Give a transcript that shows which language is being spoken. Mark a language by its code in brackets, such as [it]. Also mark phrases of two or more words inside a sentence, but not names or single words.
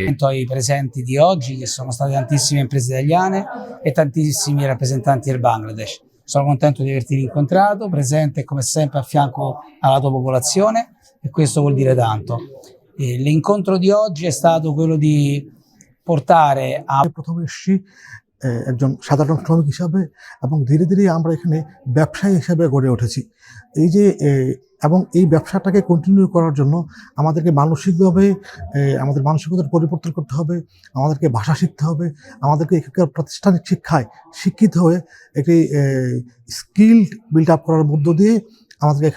[it] Ai presenti di oggi, che sono state tantissime imprese italiane e tantissimi rappresentanti del Bangladesh. Sono contento di averti incontrato, presente come sempre a fianco alla tua popolazione, e questo vuol dire tanto. L'incontro di oggi è stato quello di portare a... [bn] প্রথমে এসেছি একজন সাধারণ শ্রমিক হিসাবে, এবং ধীরে ধীরে আমরা এখানে ব্যবসায়ী হিসাবে গড়ে উঠেছি। এই যে এবং এই ব্যবসাটাকে কন্টিনিউ করার জন্য আমাদেরকে মানসিকভাবে আমাদের মানসিকতার পরিবর্তন করতে হবে, আমাদেরকে ভাষা শিখতে হবে, আমাদেরকে এখানকার প্রাতিষ্ঠানিক শিক্ষায় শিক্ষিত হয়ে একটি [en] skill build up [bn] করার মধ্য দিয়ে আমাদের এখানে